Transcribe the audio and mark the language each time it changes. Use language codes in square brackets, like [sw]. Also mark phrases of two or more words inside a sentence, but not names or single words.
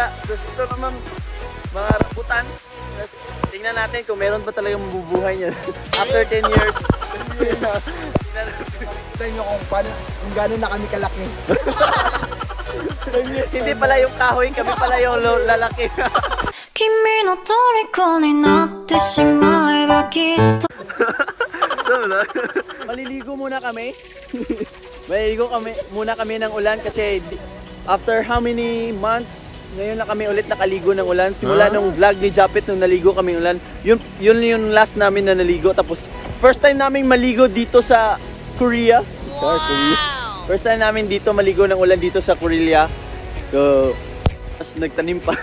[tl] Tapos ito naman, mga rambutan. Tingnan natin kung meron pa talagang mabubuhay niyan. [en] After 10 years. [tl] Tingnan nyo kung gano'n na kami kalaki. Hindi pala yung kahoy, kami pala yung lalaki. [ja] 君の虜になってしまえばきっと [tl] Maliligo muna kami. Maliligo muna kami ng ulan kasi [en] after how many months [tl] ngayon na kami ulit nakaligo ng ulan. Simula nung vlog ni Japet nung naligo kami ng ulan. Yun yung last namin na naligo. Tapos [en] first time [tl] namin maligo dito sa Korea. [en] First time [tl] namin dito maligo ng ulan dito sa Korea. So, tapos nagtanim pa.